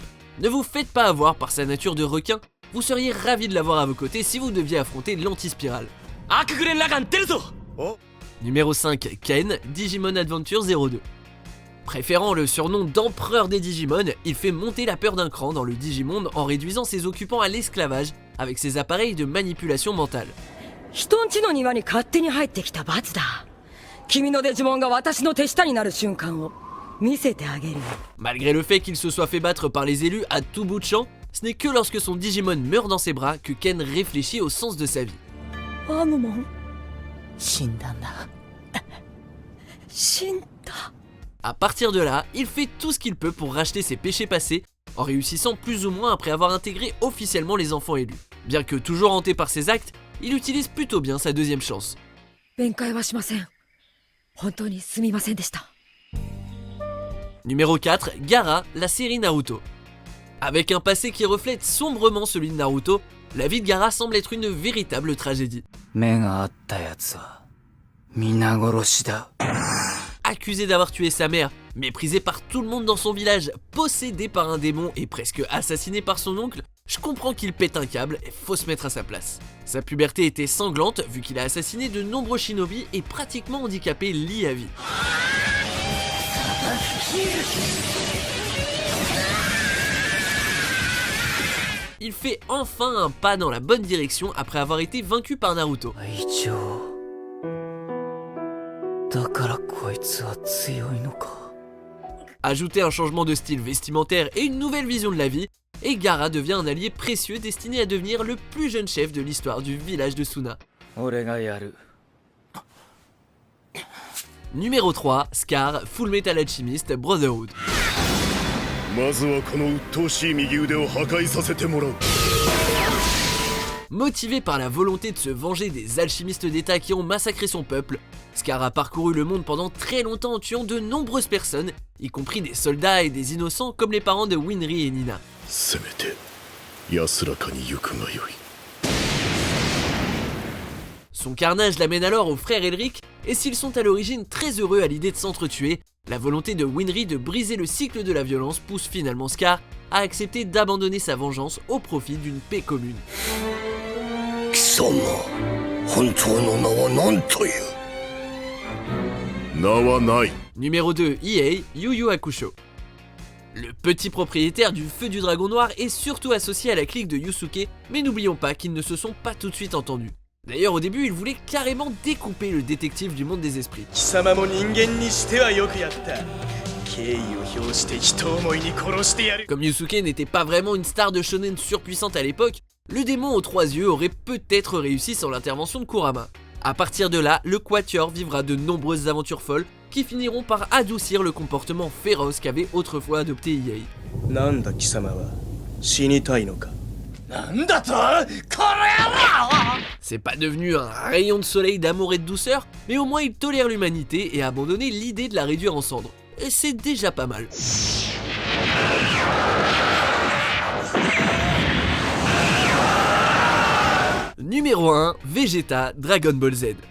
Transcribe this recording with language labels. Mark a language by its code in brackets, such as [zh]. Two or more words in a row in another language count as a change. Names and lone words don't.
[fr] Ne vous faites pas avoir par sa nature de requin, vous seriez ravis de l'avoir à vos côtés si vous deviez affronter l'anti-spirale. Numéro 5, Ken, Digimon Adventure 02. Préférant le surnom d'empereur des Digimon, il fait monter la peur d'un cran dans le Digimonde en réduisant ses occupants à l'esclavage avec ses appareils de manipulation mentale. [ja] 人んちの庭に勝手に入ってきた罰だ。君のデジモンが私の手下になる瞬間を見せてあげるよ。 [fr] Malgré le fait qu'il se soit fait battre par les élus à tout bout de champ, ce n'est que lorsque son Digimon meurt dans ses bras que Ken réfléchit au sens de sa vie. [ja] アムモン死んだんだ。死んだ。 [fr] À partir de là, il fait tout ce qu'il peut pour racheter ses péchés passés, en réussissant plus ou moins après avoir intégré officiellement les enfants élus. Bien que toujours hanté par ses actes, il utilise plutôt bien sa deuxième chance. [ja] 弁解はしません。本当にすみませんでした。 [fr] Numéro 4, Gaara, la série Naruto. Avec un passé qui reflète sombrement celui de Naruto, la vie de Gaara semble être une véritable tragédie. [ja] 目が合ったやつは皆殺しだ。 [fr] Accusé d'avoir tué sa mère, méprisé par tout le monde dans son village, possédé par un démon et presque assassiné par son oncle, je comprends qu'il pète un câble et faut se mettre à sa place. Sa puberté était sanglante vu qu'il a assassiné de nombreux shinobi et pratiquement handicapé Lee à vie. Il fait enfin un pas dans la bonne direction après avoir été vaincu par Naruto. [ja] 隊長だからこいつは強いのか。 [fr] Ajoutez un changement de style vestimentaire et une nouvelle vision de la vie, et Gaara devient un allié précieux destiné à devenir le plus jeune chef de l'histoire du village de Suna. [ja] 俺がやる。 [fr] Numéro 3, Scar, Full Metal Alchemist Brotherhood. [ja] まずはこの鬱陶しい右腕を破壊させてもらう。 [fr] Motivé par la volonté de se venger des alchimistes d'État qui ont massacré son peuple, Scar a parcouru le monde pendant très longtemps en tuant de nombreuses personnes, y compris des soldats et des innocents comme les parents de Winry et Nina. [ja] せめて安らかに行くがよい。 [fr] Son carnage l'amène alors aux frères Elric, et s'ils sont à l'origine très heureux à l'idée de s'entretuer, la volonté de Winry de briser le cycle de la violence pousse finalement Scar à accepter d'abandonner sa vengeance au profit d'une paix commune. [ja] 貴様、本当の名は何という？名はない。 [fr] Numéro 2, Ieei, Yu Yu Hakusho. Le petit propriétaire du feu du dragon noir est surtout associé à la clique de Yusuke, mais n'oublions pas qu'ils ne se sont pas tout de suite entendus. D'ailleurs au début il voulait carrément découper le détective du monde des esprits. [ja] 貴様も人間にしてはよくやった。敬意を表して人思いに殺してやる。 [fr] Comme Yusuke n'était pas vraiment une star de shonen surpuissante à l'époque, le démon aux 3 yeux aurait peut-être réussi sans l'intervention de Kurama. A partir de là, le Quatuor vivra de nombreuses aventures folles qui finiront par adoucir le comportement féroce qu'avait autrefois adopté Ieei. [ja] なんだ貴様は死にたいのか。 [fr] C'est pas devenu un rayon de soleil d'amour et de douceur, mais au moins il tolère l'humanité et a abandonné l'idée de la réduire en cendres. Et c'est déjà pas mal. Numéro 1, Vegeta, Dragon Ball Z.